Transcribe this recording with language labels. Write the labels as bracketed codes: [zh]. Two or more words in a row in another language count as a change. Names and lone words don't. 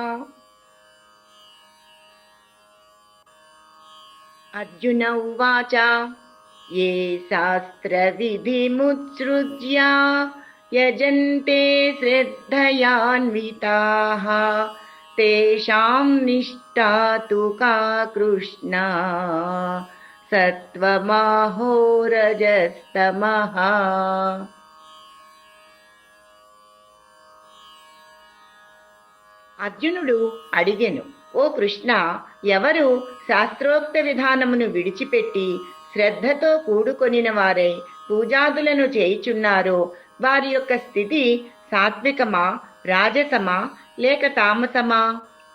[sa] अर्जुन उवाच ये शास्त्रविधिमुत्सृज्य यजन्ते श्रद्धयान्विताः तेषां निष्ठा तु का कृष्ण సత్వమహో రజస్తమః। [te] అర్జునుడు అడిగెను, ఓ కృష్ణ, ఎవరు శాస్త్రోక్త విధానమును విడిచిపెట్టి శ్రద్ధతో కూడుకొనిన వారై పూజాదులను చేయుచున్నారో వారి యొక్క స్థితి సాత్వికమా, రాజసమా లేక తామసమా?